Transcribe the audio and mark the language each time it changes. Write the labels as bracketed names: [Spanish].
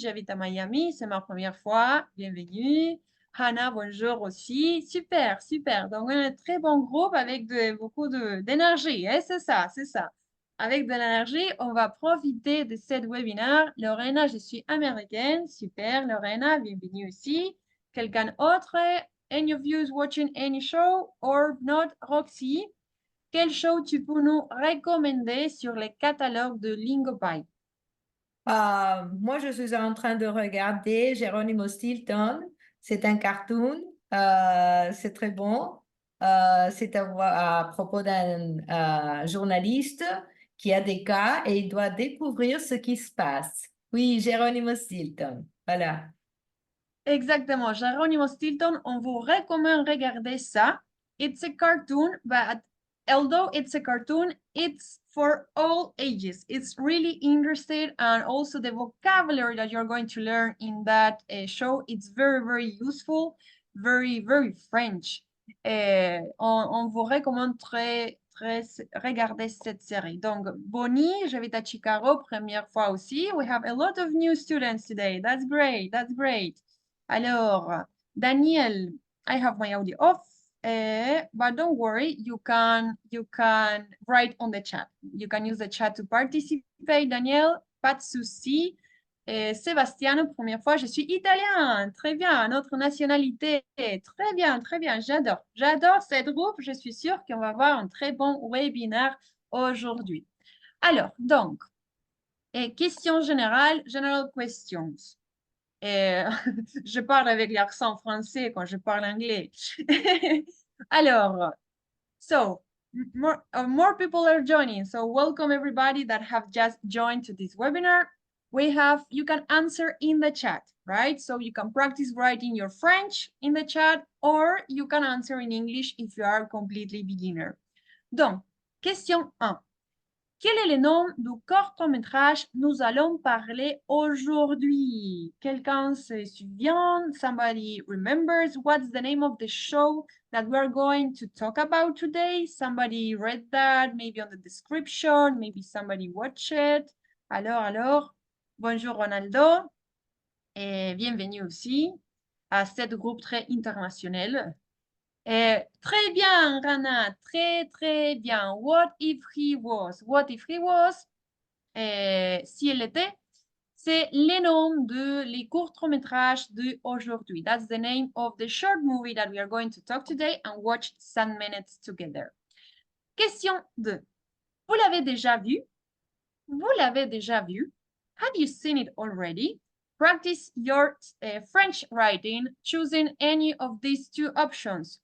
[French] J'habite à Miami, c'est ma première fois. Bienvenue. Hannah, bonjour aussi. Super, super. Donc, on a un très bon groupe avec beaucoup d'énergie. Hein? C'est ça, c'est ça. Avec de l'énergie, on va profiter de cette webinaire. Lorena, je suis américaine. Super, Lorena, bienvenue aussi. Quelqu'un autre? [English] Any of you is watching any show or not? [French] Roxy, quel show tu peux nous recommander sur les catalogues de Lingopie? Moi, je suis en train de regarder Geronimo Stilton. C'est un cartoon, c'est très bon. C'est à propos d'un journaliste qui a des cas et il doit découvrir ce qui se passe. Oui, Geronimo Stilton, voilà. Exactement, Geronimo Stilton, on vous recommande regarder ça. [English] It's a cartoon, but although it's a cartoon, it's for all ages. It's really interesting, and also the vocabulary that you're going to learn in that show, it's very, very useful, very, very French. [French] On vous recommande très, regarder cette série. Donc, Bonnie, j'habite à Chicago, première fois aussi. [English] We have a lot of new students today. That's great, that's great. [French] Alors, [English] Daniel, I have my audio off. but don't worry, you can write on the chat. You can use the chat to participate. Daniel, [French] pas de souci. Sébastiano, première fois, je suis italien. Très bien, notre nationalité. Très bien, j'adore. J'adore cette groupe. Je suis sûre qu'on va avoir un très bon webinaire aujourd'hui. Alors, donc, question générale, [English] general questions. [French] Je parle avec l'accent français quand je parle anglais. Alors, [English] so more people are joining. So welcome everybody that have just joined to this webinar. You can answer in the chat, right? So you can practice writing your French in the chat, or you can answer in English if you are completely beginner. [French] Donc, question 1. Quel est le nom du court-métrage nous allons parler aujourd'hui? Quelqu'un se souvient? [English] Somebody remembers what's the name of the show that we're going to talk about today? Somebody read that, maybe on the description, maybe somebody watched it. [French] Alors, bonjour Ronaldo et bienvenue aussi à cette groupe très international. Très bien, Rana, très bien. [English] What if he was? [French] What if he was? Si elle était, c'est le nom de les courts-métrages d'aujourd'hui. [English] That's the name of the short movie that we are going to talk today and watch some minutes together. Question 2. [French] Vous l'avez déjà vu? Vous l'avez déjà vu? [English] Have you seen it already? Practice your French writing, choosing any of these two options.